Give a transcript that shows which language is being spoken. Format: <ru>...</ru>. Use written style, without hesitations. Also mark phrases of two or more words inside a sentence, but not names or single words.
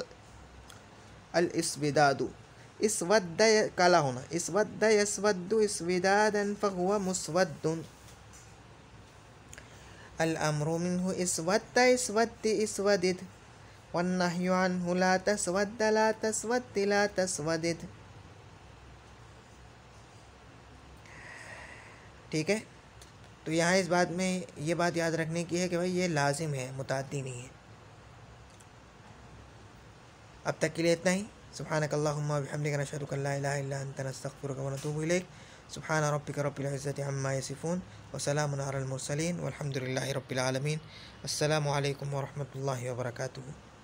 <ar>الاسوداد اسوادّ</ar> <hi>काला होना।</hi> <ar>اسوادّ يسوادّ اسويداداً فهو مسوادّ، الأمر منه اسوادّ اسوادِّ اسوادِد، والنهي عنه لا تسوادّ لا تسوادِّ لا تسوادِد.</ar> <hi>ठीक है, तो यहाँ इस बात में ये बात याद रखने की है कि भाई ये लाजिम है, मुताद्दी नहीं है। अब तक के लिए इतना ही।</hi> <ar>سبحانك اللهم وبحمدك نشهد أن لا إله إلا أنت نستغفرك ونتوب إليك. سبحان ربك رب العزة عما يصفون وسلام على المرسلين والحمد لله رب العالمين. السلام عليكم ورحمة الله وبركاته.</ar>